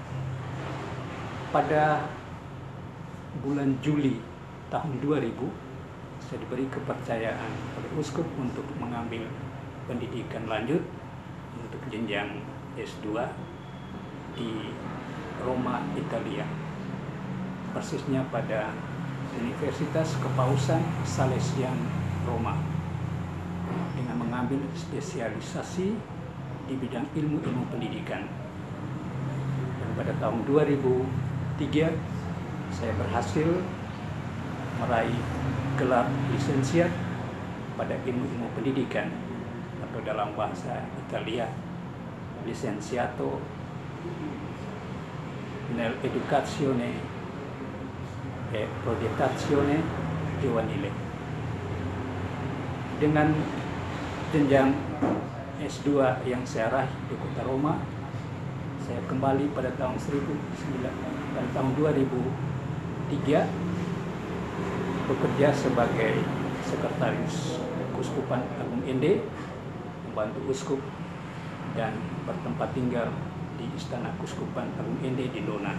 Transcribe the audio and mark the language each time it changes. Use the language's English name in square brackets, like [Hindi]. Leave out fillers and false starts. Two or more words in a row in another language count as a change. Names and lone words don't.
[Indonesian] Pada bulan Juli tahun 2000 saya diberi kepercayaan oleh Uskup untuk mengambil pendidikan lanjut untuk jenjang S2 di Roma, Italia, persisnya pada Universitas Kepausan Salesian Roma, dengan mengambil spesialisasi di bidang ilmu pendidikan. Dan pada tahun 2003 saya berhasil meraih gelar lisensiat pada ilmu pendidikan, atau dalam bahasa Italia [Italian] Licenziato nell'educazione e progettazione giovanile. [Indonesian] Dengan jenjang S2 yang saya raih di Kota Roma, saya kembali pada tahun 2003 bekerja sebagai sekretaris Keuskupan Agung Ende, membantu uskup dan bertempat tinggal di Istana Keuskupan Agung Ende di Dona.